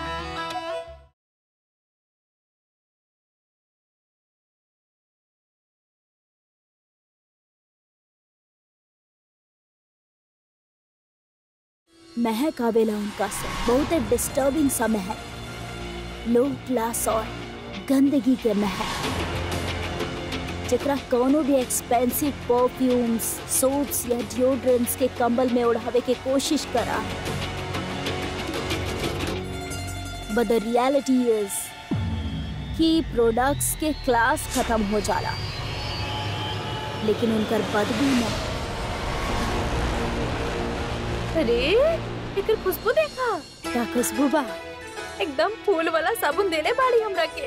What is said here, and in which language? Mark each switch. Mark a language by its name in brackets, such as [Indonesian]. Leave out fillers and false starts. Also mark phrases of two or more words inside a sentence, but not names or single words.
[Bhojpuri] महक आवेला उनका से बहुत डिस्टर्बिंग सा महक, [English] low class [Bhojpuri] और गंदगी के महक, जेकरा कोनो भी [English] expensive perfumes, soaps [Bhojpuri] या डिओड्रेंट्स के कंबल में उड़ावे के कोशिश करा। [English] But the reality is [Bhojpuri] कि प्रोडक्ट्स के क्लास खत्म हो जाला, लेकिन उनकर बदबू नहीं। अरे एकर खुशबू देखा। क्या खुशबू बा? एकदम फूल वाला साबुन देले बाड़ी हमरा के।